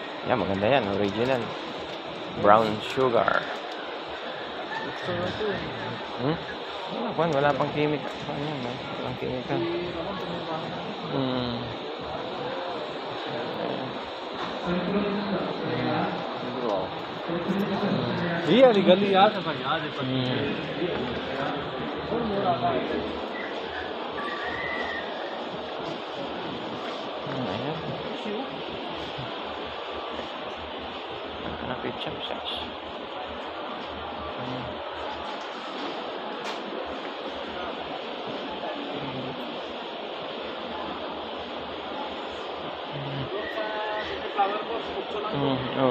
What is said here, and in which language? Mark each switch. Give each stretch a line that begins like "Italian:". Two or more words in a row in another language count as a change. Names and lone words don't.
Filipino: Yan, maganda yan. Original.
English: Brown sugar.
Filipino: Wala pang chemical. Walang chemical.
Hindi: ये वाली गली याद है भाई, याद है
English: Ketchup sauce. Oh.